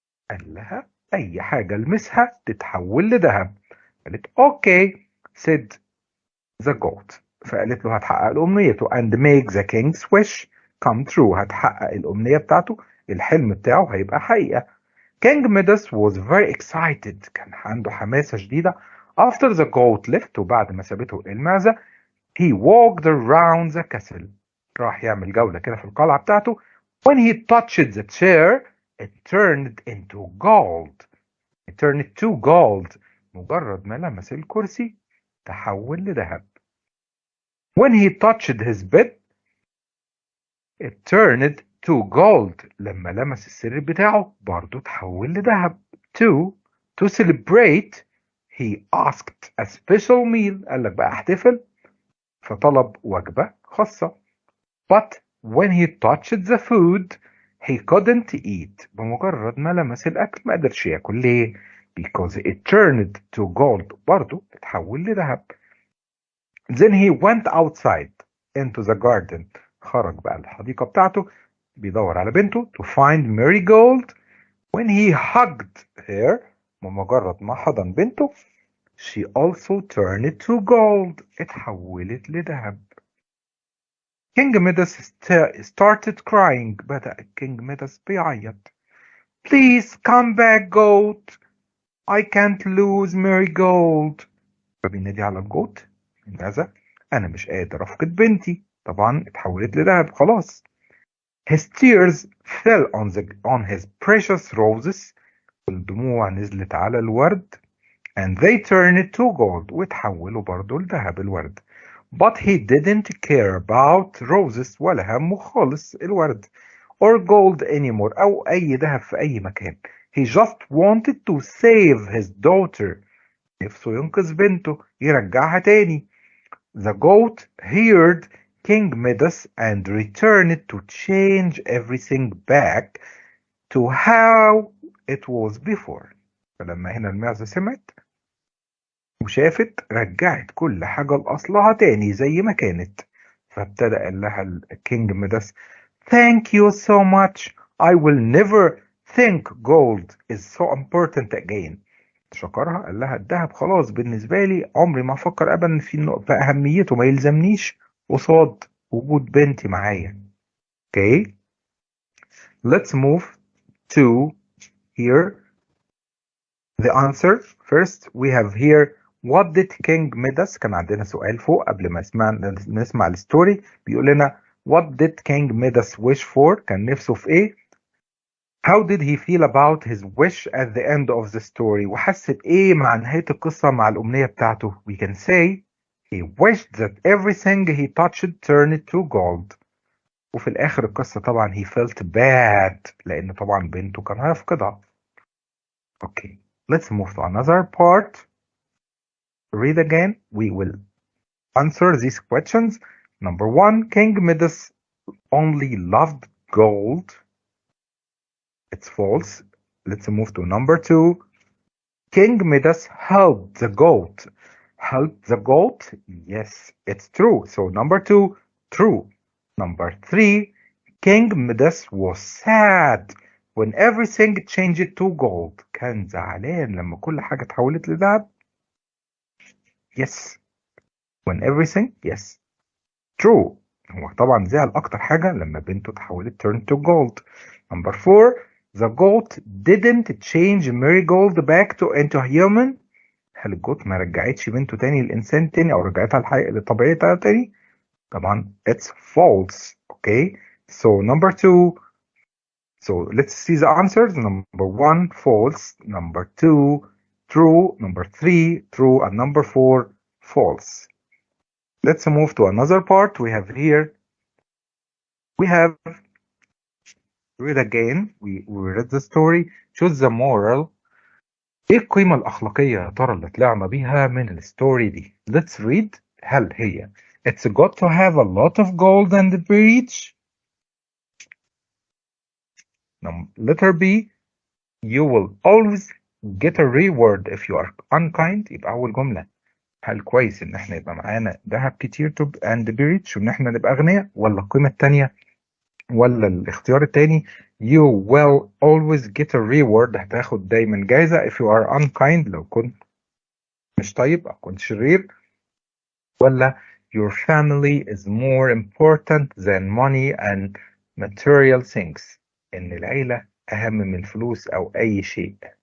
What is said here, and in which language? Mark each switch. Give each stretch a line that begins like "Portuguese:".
Arabic: قال لها أي حاجة ألمسها تتحول لذهب. قالت
English: okay said the goat.
Arabic: فقالت له هتحقق له أمنيته
English: and make the king's wish come true.
Arabic: هتحقق الأمنية بتاعته، الحلم بتاعه هيبقى حقيقة.
English: King Midas was very excited،
Arabic: كان عنده حماسة شديدة.
English: After the goat left،
Arabic: وبعد ما سابته المعزة،
English: he walked around the castle،
Arabic: راح يعمل جولة كده في القلعة بتاعته.
English: When he touched the chair it turned into gold. It turned to gold.
Arabic: مجرد ما لمس الكرسي تحول لذهب.
English: When he touched his bed it turned to gold.
Arabic: لما لمس السرير بتاعه برضه تحول لذهب.
English: To celebrate he asked a special meal.
Arabic: قال لك بقى احتفل فطلب وجبة خاصة.
English: But when he touched the food he couldn't eat.
Arabic: بمجرد ما لمس الأكل ما قدرش ياكل. ليه؟
English: Because it turned to gold.
Arabic: برضه اتحول لذهب.
English: Then he went outside into the garden.
Arabic: خرج بقى الحديقة بتاعته بيدور على بنته
English: to find Marigold. When he hugged her،
Arabic: بمجرد ما حضن بنته
English: she also turned to gold.
Arabic: اتحولت لذهب.
English: King Midas started crying.
Arabic: بدأ King Midas بيعيط.
English: Please come back goat. I can't lose Marigold.
Arabic: فبينادي على الجوت المعزة، أنا مش قادر أفقد بنتي. طبعا اتحولت لذهب خلاص.
English: His tears fell on his precious roses.
Arabic: الدموع نزلت على الورد.
English: And they turned to gold.
Arabic: وتحولوا برضو لذهب الورد.
English: But he didn't care about roses.
Arabic: ولا همه خالص الورد.
English: Or gold anymore.
Arabic: أو أي ذهب في أي مكان.
English: He just wanted to save his daughter.
Arabic: نفسه ينقذ بنته يرجعها تاني.
English: The goat heard King Midas and returned to change everything back to how it was before.
Arabic: فلما هنا المعزة سمعت وشافت رجعت كل حاجة لأصلها تاني زي ما كانت. فابتدأ قال لها
English: King Midas Thank you so much. I will never think gold is so important again.
Arabic: شكرها قال لها الذهب خلاص بالنسبة لي عمري ما أفكر أبدا في أهميته، ما يلزمنيش قصاد وجود بنتي معايا.
English: Okay, let's move to here the answer. First we have here what did King Midas.
Arabic: كان عندنا سؤال فوق قبل ما نسمع الستوري بيقول لنا
English: what did King Midas wish for.
Arabic: كان نفسه في إيه؟
English: How did he feel about his wish at the end of the story.
Arabic: وحس بإيه مع نهاية القصة مع الأمنية بتاعته.
English: We can say he wished that everything he touched turned to gold.
Arabic: وفي الآخر القصة طبعا
English: he felt bad
Arabic: لأن طبعا بنته كان هيفقدها.
English: Okay, let's move to another part. Read again. We will answer these questions. Number 1, King Midas only loved gold. It's false. Let's move to number 2. King Midas helped the goat. Helped the goat? Yes, it's true. So number 2, true. Number 3, King Midas was sad when everything changed to gold.
Arabic: كان زعلان لما كل حاجة اتحولت لذهب.
English: Yes. When everything? Yes. True.
Arabic: هو طبعا زعل أكتر حاجة لما بنته اتحولت
English: turned to gold. Number 4, the goat didn't change Marigold back into human.
Arabic: هل الجوت ما رجعتش بنته تاني للإنسان تاني أو رجعتها لطبيعتها تاني؟ طبعا
English: it's false. Okay, so number 2. So let's see the answers. Number 1, false. Number 2, true. Number 3, true. And number 4, false. Let's move to another part. We have here, we have read again. We read the story. Choose the moral.
Arabic: ايه القيمة الأخلاقية يا ترى اللي طلعنا بيها من الستوري دي؟
English: Let's read.
Arabic: هل هي
English: It's good to have a lot of gold and be rich. Letter B. You will always get a reward if you are unkind.
Arabic: يبقى أول جملة هل كويس إن إحنا يبقى معانا ذهب كتير
English: and be rich
Arabic: وإن إحنا نبقى أغنياء، ولا القيمة التانية ولا الاختيار التاني
English: you will always get a reward
Arabic: هتاخد دايما جايزة
English: if you are unkind
Arabic: لو كنت مش طيب أو كنت شرير، ولا
English: your family is more important than money and material things
Arabic: إن العيلة أهم من الفلوس أو أي شيء.